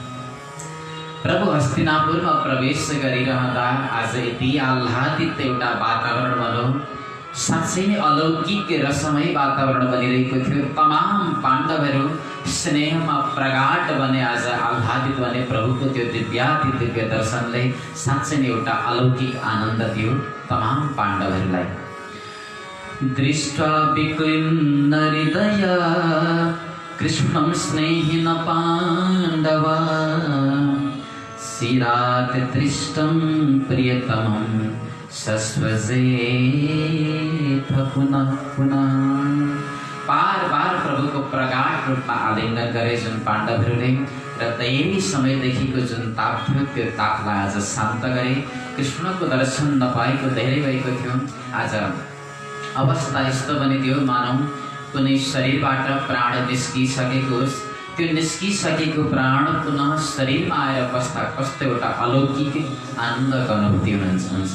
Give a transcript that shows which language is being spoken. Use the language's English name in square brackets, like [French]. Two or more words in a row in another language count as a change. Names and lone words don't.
[Nepali] प्रभु हस्तिनापुरमा प्रवेश गरिरहँदा आज यति आह्लादित एउटा वातावरण बन्यो, साँच्चै नै अलौकिक रसमय वातावरण बनिरहेको थियो। तमाम पाण्डवहरू स्नेहमा प्रगाट बने, आज आह्लादित बने। प्रभुको त्यो दिव्य दर्शनले साँच्चै नै एउटा अलौकिक आनन्द थियो तमाम पाण्डवहरूलाई। [Sanskrit] दृष्ट्वा विक्लिन्न हृदय कृष्णं स्नेहिन पाण्डवा शिरात् दृष्टं प्रियतमं सस्वजेथ पुनः पुनः। [Nepali] बार बार प्रभुको प्रगाढ रूपमा आलिङ्गन गरे जुन पाण्डवहरूले र धेरै समयदेखिको जुन ताप थियो त्यो तापलाई आज शान्त गरे। कृष्णको दर्शन नपाएको धेरै भएको थियो। आज अवस्था यस्तो बनिदियो मानौ कुनै शरीरबाट प्राण निस्किसकेको होस्, त्यो निस्किसकेको प्राण पुनः शरीरमा आएर बस्दा कस्तो एउटा अलौकिक आनन्दको अनुभूति हुन्छ।